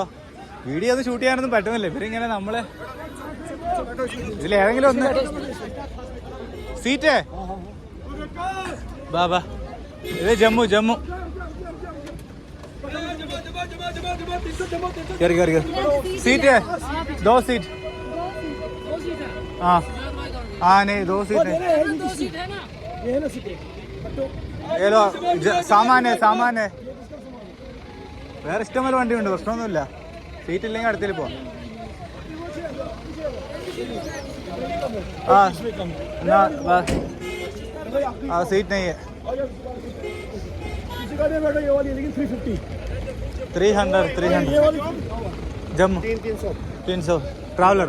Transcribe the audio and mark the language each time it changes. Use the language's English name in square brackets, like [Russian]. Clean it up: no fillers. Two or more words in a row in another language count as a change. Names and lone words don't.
[Malayalam] വീഡിയോ ഒന്നും ഷൂട്ട് ചെയ്യാനൊന്നും പറ്റുന്നില്ല. ഇവരിങ്ങനെ നമ്മളെ ഇതിലേതെങ്കിലും ഒന്ന് സീറ്റേ ബാബാ. ഇത് ജമ്മു കയറി [Hindi] सीट है 2 सीट. हाँ नहीं 2 सीट है. ये लो सामान है. [Malayalam] വേറെ ഇഷ്ടംപോലെ വണ്ടിയുണ്ട്, പ്രശ്നമൊന്നുമില്ല. സീറ്റ് ഇല്ലെങ്കിൽ അടുത്തേൽ പോവാം. [Hindi] सीट नहीं है. 300 जम्मू 300 ट्रैवलर.